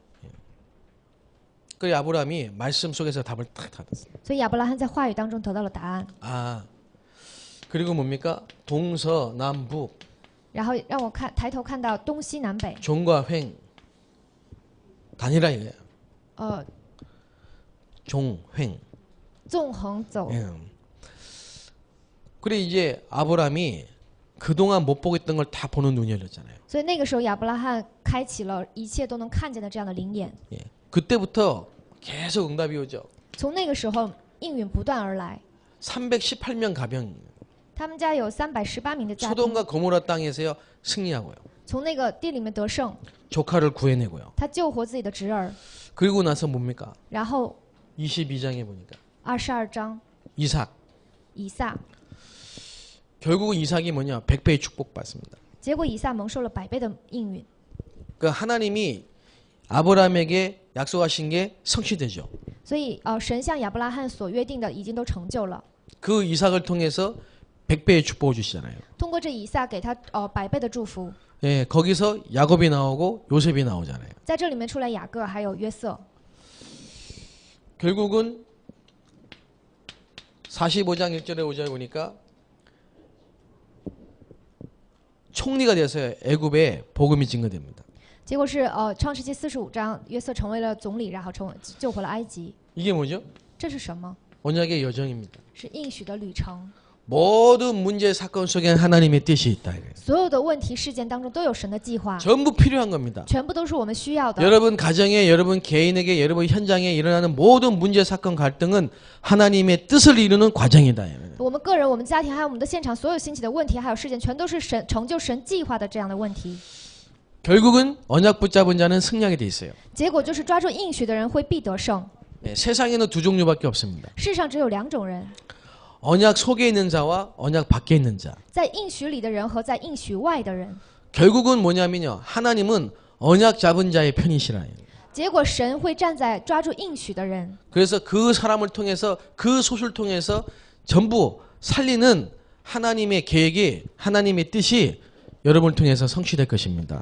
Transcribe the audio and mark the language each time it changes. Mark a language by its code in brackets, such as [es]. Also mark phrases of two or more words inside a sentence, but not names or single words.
[ko] 그래 아브라함이 말씀 속에서 답을 딱 받았어요. [zh] 所以亚伯拉罕在话语当中得到了答案。 [ko] 아, 그리고 뭡니까? 동서남북 [zh] 然后让我抬头看到东西南北， [ko] 종과 횡 단일화 이거야. 종, 횡. [zh] 纵横走。 [ko] 예. 그래 이제 아브라함이 그동안 못 보고 있던 걸 다 보는 눈이 열렸잖아요. [zh] 所以那个时候亚伯拉罕开启了一切都能看见的这样的灵眼。 [ko] 예. 그때부터 계속 응답이 오죠. [zh] 从那个时候应允不断而来。 [ko] 318명 가병. [zh] 他们家有318名的家丁， [ko] 소돔과 고모라 땅에서요 승리하고요. [zh] 从那个地里面得胜， [ko] 조카를 구해내고요. [zh] 他救活自己的侄儿。 [ko] 그리고 나서 뭡니까? [zh] 然后 [ko] 22장에 보니까 [zh] 22章 [ko] 이삭. [zh] 以撒， [ko] 결국은 이삭이 뭐냐? 100배의 축복받습니다. [zh] 结果以撒蒙受了100倍的应允。 [ko] 그 하나님이 아브라함에게 약속하신 게 성취되죠. [zh] 所以神向亚伯拉罕所约定的已经都成就了。 [ko] 그 이삭을 통해서 100배의 축복을 주시잖아요. [zh] 通过这以撒给他100倍的祝福， [ko] 예, 거기서 야곱이 나오고 요셉이 나오잖아요. [zh] 在这里面出来雅各还有约瑟。 [ko] 결국은 45장 1절에 5절에 보니까 총리가 돼서 애굽에 복음이 증거됩니다. [zh] 结果是创世纪45章，约瑟成为了总理，然后救回了埃及。 [ko] 이게 뭐죠? [zh] 这是什么？ [ko] 언약의 여정입니다. [zh] 是应许的旅程。 [ko] 모든 문제 사건 속에 하나님의 뜻이 있다. 이래요. [zh] 所有的问题事件当中都有神的计划， [ko] 전부 필요한 겁니다. [zh] 全部都是我们需要的。 [ko] 여러분 가정에 여러분 개인에게 여러분 현장에 일어나는 모든 문제 사건 갈등은 하나님의 뜻을 이루는 과정이다. [zh] 我们个人、我们家庭还有我们的现场所有兴起的问题还有事件，全都是成就神计划的这样的问题。 [ko] 결국은 언약 붙잡은 자는 승리하게 돼 있어요. [zh] 结果就是抓住应许的人会必得胜。 [ko] 네, 세상에는 두 종류밖에 없습니다. [zh] 世上只有2种人， [ko] 언약 속에 있는 자와 언약 밖에 있는 자. [zh] 在应许里的人和在应许外的人。 [ko] 결국은 뭐냐면요. 하나님은 언약 잡은 자의 편이시라요. [zh] 结果神会站在抓住应许的人， [ko] 그래서 그 사람을 통해서 그 소수를 통해서 전부 살리는 하나님의 계획이 하나님의 뜻이 여러분을 통해서 성취될 것입니다.